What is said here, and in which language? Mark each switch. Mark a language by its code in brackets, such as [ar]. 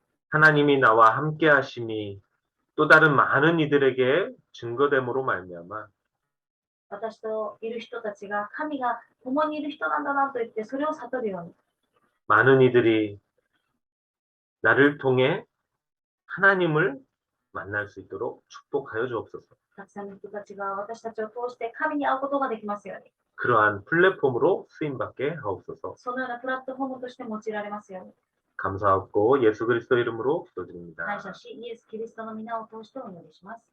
[ko] 하나님이 나와 함께 하심이 또 다른 많은 이들에게 증거됨으로 말미암아 [ja] 私といる人たちが神が共にいる人なんだなと言ってそれを悟るように、 [ko] 많은 이들이 나를 통해 하나님을 만날 수 있도록 축복하여 주옵소서. [ja] たくさんの人たちが私たちを通して神に会うことができますように、 [ko] 그러한 플랫폼으로 쓰임받게 하옵소서. [ja] そのようなプラットフォームとして用いられますように、 [ko] 감사하고 예수 그리스도 이름으로 기도드립니다. [ja] 感謝し、イエス・キリストの皆を通してお祈りします。